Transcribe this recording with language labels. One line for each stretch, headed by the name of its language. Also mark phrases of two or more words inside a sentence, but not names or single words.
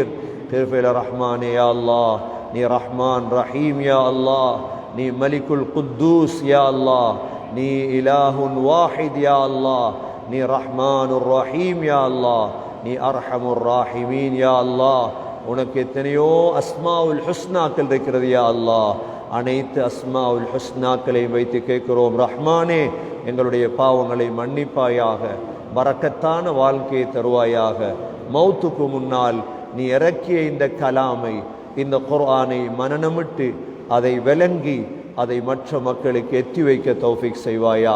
Arabic: اغفر الرحمن يا الله. ني رحمن رحيم يا الله. ني ملك القدوس يا الله. ني إله واحد يا الله. ني رحمن الرحيم يا الله. ني أرحم الراحمين يا الله.
Tamil: உனக்கு எத்தனையோ அஸ்மாவுல் ஹுஸ்னாக்கள் இருக்கிறது
Arabic: يا الله.
Tamil: அனைத்து அஸ்மாவுல் ஹுஸ்னாக்களை வைத்து கேட்கிறோம், ரஹ்மானே எங்களுடைய பாவங்களை மன்னிப்பாயாக, பரக்கத்தான வாழ்க்கையை தருவாயாக. மௌத்துக்கு முன்னால் நீ இறக்கிய இந்த கலாமை, இந்த குர்ஆனை மனனமிட்டு அதை விளங்கி அதை மற்ற மக்களுக்கு எத்தி வைக்க தௌஃபீக் செய்வாயாக.